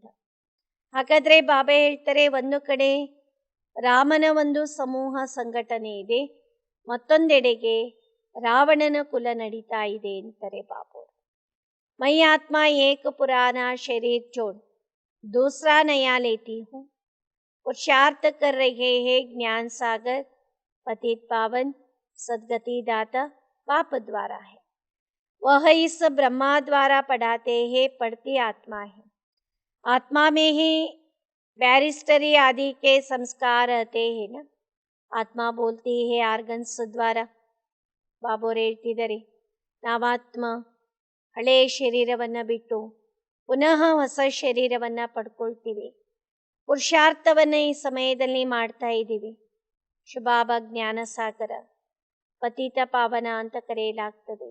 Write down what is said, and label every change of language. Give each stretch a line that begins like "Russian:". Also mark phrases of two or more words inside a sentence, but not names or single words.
Kannada: ಹಾಗಾದರೆ ಬಾಬಾ ಹೇಳ್ತಾರೆ, ಒಂದು ಕಡೆ ರಾಮನ ಒಂದು ಸಮೂಹ ಸಂಘಟನೆ ಇದೆ, ಮತ್ತೊಂದೆಡೆಗೆ ರಾವಣನ ಕುಲ ನಡೀತಾ ಇದೆ ಅಂತಾರೆ ಬಾಬು.
Hindi: मैं आत्मा एक पुराना शरीर छोड़ दूसरा नया लेती हूँ, पुरुषार्थ कर रहे हैं ज्ञान सागर पतित पावन सदगति दाता बाप द्वारा है. वह इस ब्रह्मा द्वारा पढ़ाते हैं, पढ़ती आत्मा है. आत्मा में ही बैरिस्टरी आदि के संस्कार रहते हैं ना. आत्मा बोलती है आर्गन्स द्वारा.
Kannada: ಬಾಬೋರು ಹೇಳ್ತಿದ್ದಾರೆ, ನಾವಾತ್ಮ ಹಳೆಯ ಶರೀರವನ್ನು ಬಿಟ್ಟು ಪುನಃ ಹೊಸ ಶರೀರವನ್ನು ಪಡ್ಕೊಳ್ತೀವಿ. ಪುರುಷಾರ್ಥವನ್ನು ಈ ಸಮಯದಲ್ಲಿ ಮಾಡ್ತಾ ಇದ್ದೀವಿ. ಶುಭಾಬ ಜ್ಞಾನ ಸಾಗರ ಪತಿತ ಪಾವನ ಅಂತ ಕರೆಯಲಾಗ್ತದೆ.